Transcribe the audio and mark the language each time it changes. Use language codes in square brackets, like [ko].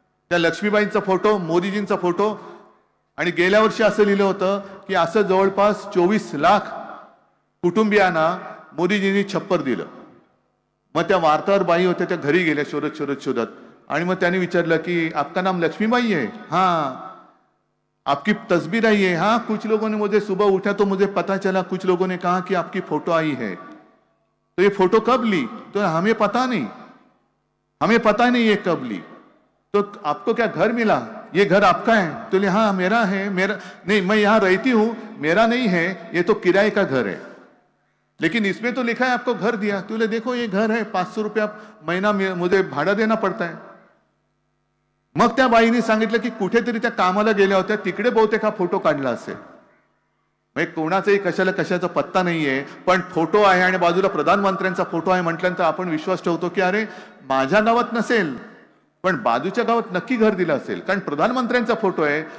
[mr] त्या लक्ष्मीबाईंचा photo, मोदीजींचा photo. आणि गेल्या वर्षी असं लिहिलं होतं की असं जवळपास 24 लाख कुटुंबियांना मोदीजींनी छप्पर दिलं. मग त्या वार्ताहर बाई होत्या, त्या घरी गेल्या शोधत आणि मग त्यांनी विचारलं की [hi] आपका नाम लक्ष्मीबाई है? हाँ. आपकी तस्वीर आई है? हाँ. कुछ लोगों ने मुझे सुबह उठा तो मुझे पता चला, कुछ लोगों ने कहा कि आपकी फोटो आई है. तो ये फोटो कब ली? तो हमें पता नहीं ये कब ली. तो आपको क्या घर मिला? ये घर आपका है? तो ले हाँ मेरा है. मेरा नहीं, मैं यहाँ रहती हूँ, मेरा नहीं है, ये तो किराए का घर है. लेकिन इसमें तो लिखा है आपको घर दिया. तो ले देखो ये घर है, 500 रुपया महीना मुझे भाड़ा देना पड़ता है. [mr] मग त्या बाईने सांगितलं की कुठेतरी त्या कामाला गेल्या होत्या, तिकडे बहुतेक हा फोटो काढला असेल. म्हणजे कोणाचाही कशाचा पत्ता नाहीये, पण फोटो आहे आणि बाजूला प्रधानमंत्र्यांचा फोटो आहे म्हटल्यानंतर आपण विश्वास ठेवतो की अरे माझ्या गावात नसेल पण बाजूच्या गावात नक्की घर दिलं असेल, कारण प्रधानमंत्र्यांचा फोटो आहे.